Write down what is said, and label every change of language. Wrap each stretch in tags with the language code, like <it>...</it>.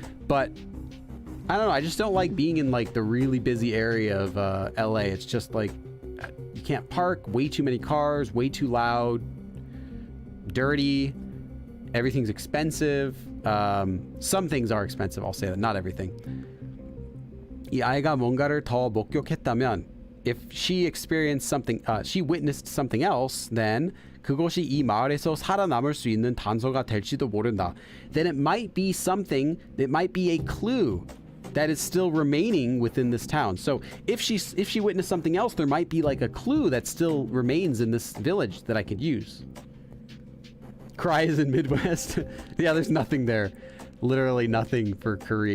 <en>But I don't know. I just don't like being in like the really busy area of LA. It's just like you can't park, way too many cars, way too loud, dirty. Everything's expensive. Some things are expensive. I'll say that. Not everything.</en> <ko>이 아이가 뭔가를 더 목격했다면,</ko> <en>if she experienced something, she witnessed something else, then</en> <ko>그것이 이 마을에서 살아남을 수 있는 단서가 될지도 모른다.</ko> <en>Then it might be something, it might be a clue that is still remaining within this town. So if she witnessed something else, there might be like a clue that still remains in this village that I could use. Cries in Midwest. Yeah, there's nothing there. Literally nothing for Korea.</en>